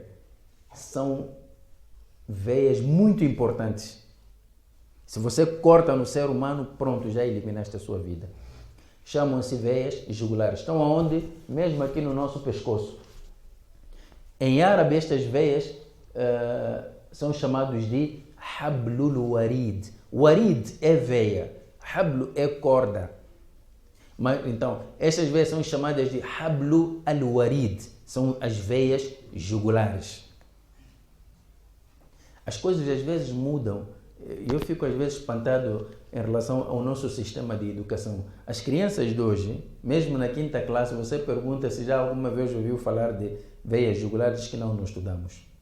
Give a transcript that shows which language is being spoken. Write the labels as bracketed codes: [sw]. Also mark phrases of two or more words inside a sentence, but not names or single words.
[pt] São veias muito importantes. Se você corta no ser humano, pronto, já eliminaste a sua vida. Chamam-se veias jugulares. Estão aonde? Mesmo aqui no nosso pescoço. Em árabe, estas veias são chamados de [ar] حبل الوريد. [pt] Warid é veia, hablu é corda. Mas, então, estas veias são chamadas de [ar] حبل الوريد. [pt] São as veias jugulares. As coisas às vezes mudam. Eu fico às vezes espantado em relação ao nosso sistema de educação. As crianças de hoje, mesmo na 5ª classe, você pergunta se já alguma vez ouviu falar de veias jugulares, que não estudamos.